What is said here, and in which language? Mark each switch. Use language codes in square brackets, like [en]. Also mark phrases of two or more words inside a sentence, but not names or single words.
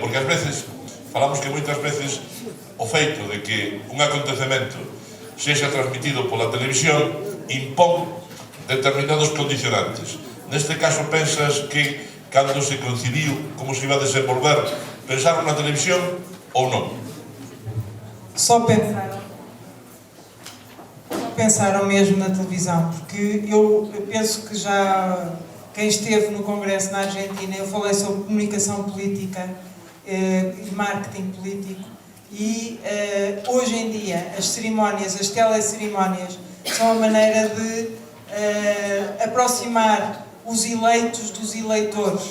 [gl] Porque ás veces, falamos que moitas veces o feito de que un acontecemento sexa transmitido pola televisión impón determinados condicionantes. Neste caso, pensas que cando se concibiu como se iba a desenvolver, pensaron na televisión ou non? [pt] Só pensaram mesmo na televisão, porque eu penso que já quem esteve no Congresso na Argentina, eu falei sobre comunicação política e marketing político, e hoje em dia as cerimónias, as telecerimónias, são a maneira de aproximar os eleitos dos eleitores.